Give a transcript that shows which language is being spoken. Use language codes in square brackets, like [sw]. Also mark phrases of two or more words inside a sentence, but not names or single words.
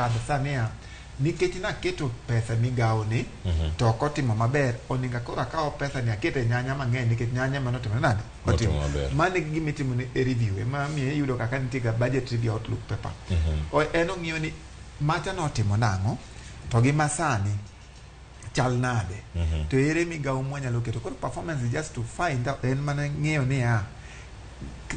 [luo] understand nikech naketo pesa migawo ni to ok otimo maber oninga koro akawo pesa ni akete nyanya mang'eny nikech nyanya mano timo nade otimo mane gima itimo ni review ema miyo iyudo kaka nitie ga budget gi [en] outlook paper [luo] en ong'iyo ni macha notimo nang'o to gi masani chal nade to ere migawo mwanyalo keto koro [en] performance is just to find out [luo] en mana ng'iyo ni